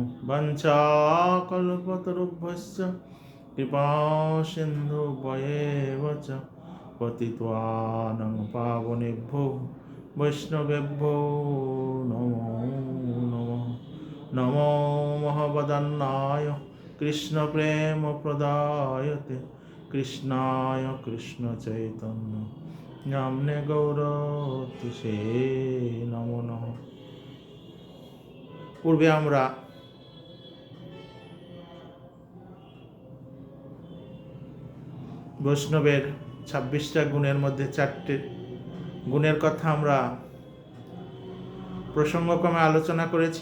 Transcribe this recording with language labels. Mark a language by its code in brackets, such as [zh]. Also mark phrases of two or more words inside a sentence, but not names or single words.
[sa] वञ्चाकल्पतरुभ्यश्च कृपासिन्धुभ्येव च पतितानां पावनेभ्यो वैष्णवेभ्यो नमो नमः। नमो महवदन्नाय कृष्णप्रेमप्रदायते कृष्णाय कृष्णचैतन्य नाम्ने गौरतिसे नमो नमः। [bn] পূর্বে আমরা বৈষ্ণবের 26টা গুণের মধ্যে 4টে গুণের কথা আমরা প্রসঙ্গক্রমে আলোচনা করেছি।